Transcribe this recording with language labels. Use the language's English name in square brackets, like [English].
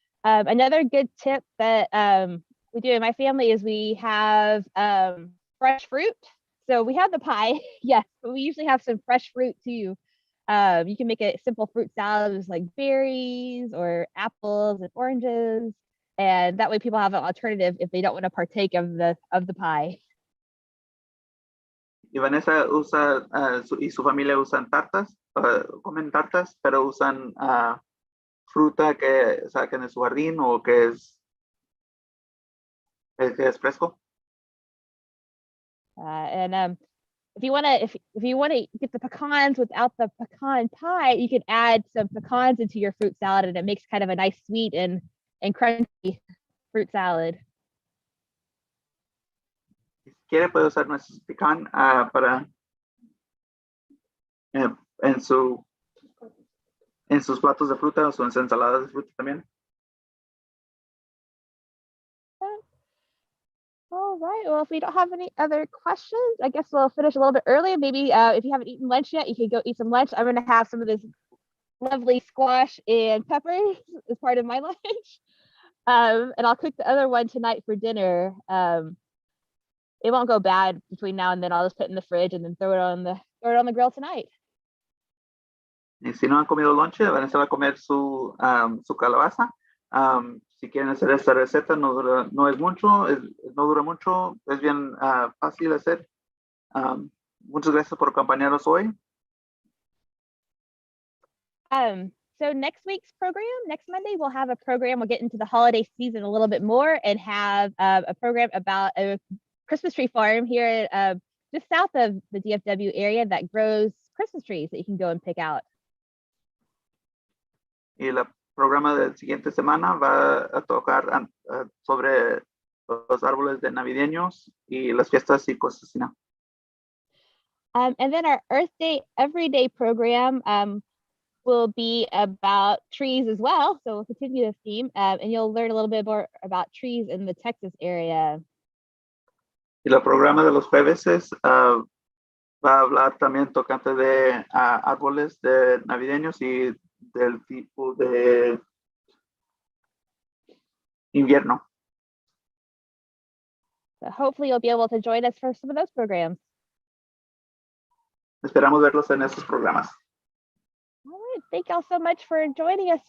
[English] Another good tip that we do in my family is we have fresh fruit. So we have the pie, yes, but we usually have some fresh fruit too. You can make a simple fruit salad with like berries or apples and oranges, and that way people have an alternative if they don't want to partake of the pie. [Spanish] Y Vanessa usa, y su familia usan tartas, comen tartas, pero usan fruta que saquen de su jardín o que es fresco. [English] And if you want to get the pecans without the pecan pie, you can add some pecans into your fruit salad, and it makes kind of a nice sweet and crunchy fruit salad. [Spanish] Si quiere puede usar nuestros pecan para en sus platos de fruta o sus ensaladas de fruta también. [English] All right. Well, if we don't have any other questions, I guess we'll finish a little bit early. Maybe if you haven't eaten lunch yet, you can go eat some lunch. I'm going to have some of this lovely squash and peppers as part of my lunch. And I'll cook the other one tonight for dinner. It won't go bad between now and then. I'll just put it in the fridge and then throw it on the grill tonight. [Spanish] Y si no han comido lonche, Vanessa va a comer su calabaza. Si quieren hacer esta receta, no es mucho, no dura mucho, es bien fácil de hacer. Muchas gracias por acompañarnos hoy. [English] So next week's program, next Monday, we'll have a program. We'll get into the holiday season a little bit more and have a program about a Christmas tree farm here just south of the DFW area that grows Christmas trees that you can go and pick out. [Spanish] Y el programa de la siguiente semana va a tocar sobre los árboles de navideños y las fiestas y cosas así. [English] And then our Earth Day Everyday program will be about trees as well. So we'll continue this theme and you'll learn a little bit more about trees in the Texas area. [Spanish] Y el programa de los jueves va a hablar también tocante de árboles de navideños y del tipo de invierno. [English] So hopefully you'll be able to join us for some of those programs. [Spanish] Esperamos verlos en esos programas. [English] All right, thank y'all so much for joining us today, and we look forward to seeing you at another program soon.